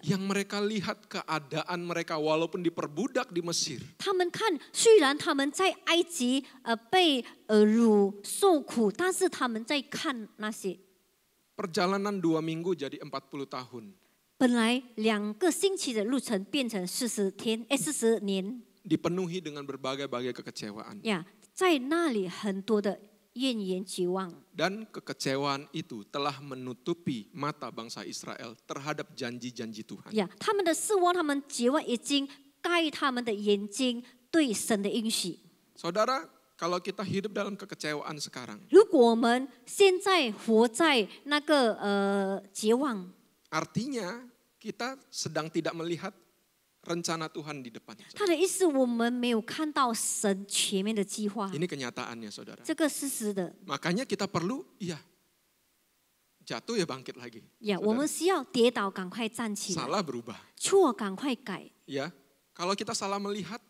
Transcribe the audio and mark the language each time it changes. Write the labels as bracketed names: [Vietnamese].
[Indonesian] Yang mereka lihat keadaan mereka walaupun diperbudak di Mesir. [Chinese] 他们看，虽然他们在埃及被辱受苦，但是他们在看那些 [Indonesian] Perjalanan 2 minggu jadi 40 tahun. [Chinese] 本来2个星期的路程变成40年 [Indonesian] Dipenuhi dengan berbagai-bagai kekecewaan. [Chinese] 呀，在那里很多的怨言绝望。 [Indonesian] Dan kekecewaan itu telah menutupi mata bangsa Israel terhadap janji-janji Tuhan. [Chinese] 呀，他们的失望，他们绝望已经盖他们的眼睛对神的应许。 [Indonesian] Saudara, kalau kita hidup dalam kekecewaan sekarang, [Chinese] 如果我们现在活在那个绝望， [Indonesian] artinya kita sedang tidak melihat rencana Tuhan di depan. [Chinese] 他的意思我们没有看到神前面的计划， [Indonesian] Ini kenyataannya saudara. [Chinese] 这个事实的。 [Indonesian] Makanya kita perlu, jatuh ya bangkit lagi. [Chinese] 呀， [Indonesian] Saudara. [Chinese] 我们需要跌倒赶快站起来， [Indonesian] Salah berubah. [Chinese] 错赶快改。 [Indonesian] Ya, kalau kita salah melihat,